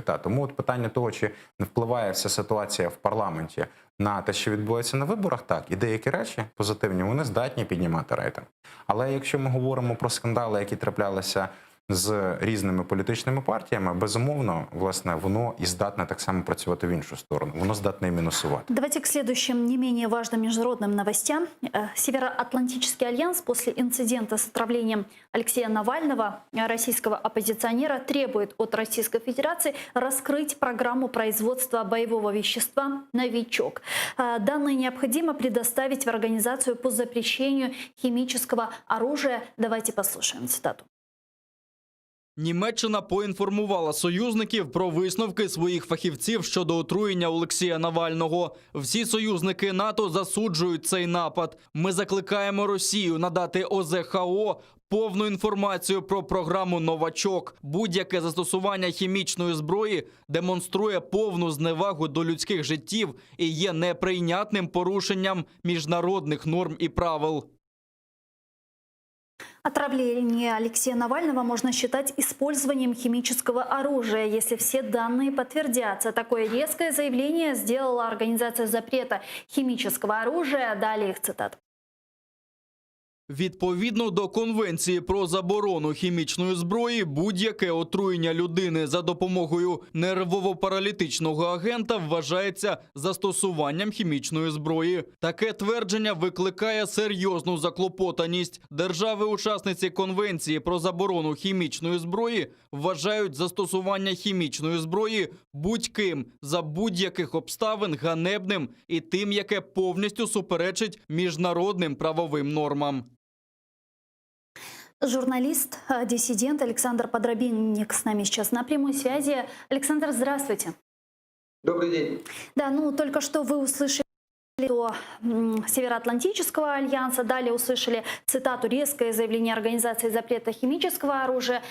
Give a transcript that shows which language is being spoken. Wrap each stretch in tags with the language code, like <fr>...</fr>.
<uk>Тому от питання того, чи не впливає вся ситуація в парламенті на те, що відбувається на виборах, так, і деякі речі позитивні, вони здатні піднімати рейтинг. Але якщо ми говоримо про скандали, які траплялися з різними політичними партіями, безумовно, власне, воно і здатне так само працювати в іншу сторону. Воно здатне і мінусувати.</uk> <ru>Давайте к следующим не менее важным международным новостям. Североатлантический альянс после инцидента с отравлением Алексея Навального, российского оппозиционера, требует от Российской Федерации раскрыть программу производства боевого вещества «Новичок». Данные необходимо предоставить в Организацию по запрещению химического оружия. Давайте послушаем цитату.</ru> <uk>Німеччина поінформувала союзників про висновки своїх фахівців щодо отруєння Олексія Навального. Всі союзники НАТО засуджують цей напад. Ми закликаємо Росію надати ОЗХО повну інформацію про програму «Новачок». Будь-яке застосування хімічної зброї демонструє повну зневагу до людських життів і є неприйнятним порушенням міжнародних норм і правил.</uk> <ru>Отравление Алексея Навального можно считать использованием химического оружия, если все данные подтвердятся. Такое резкое заявление сделала Организация запрета химического оружия. Далее их цитата.</ru> <uk>Відповідно до Конвенції про заборону хімічної зброї, будь-яке отруєння людини за допомогою нервово-паралітичного агента вважається застосуванням хімічної зброї. Таке твердження викликає серйозну заклопотаність. Держави-учасниці Конвенції про заборону хімічної зброї вважають застосування хімічної зброї будь-ким за будь-яких обставин ганебним і тим, яке повністю суперечить міжнародним правовим нормам.</uk> <ru>Журналист, диссидент Александр Подробинник с нами сейчас на прямой связи. Александр, здравствуйте. Добрый день. Да, только что вы услышали до Североатлантического альянса. Далее услышали цитату, резкое заявление Организации запрета химического оружия.</ru>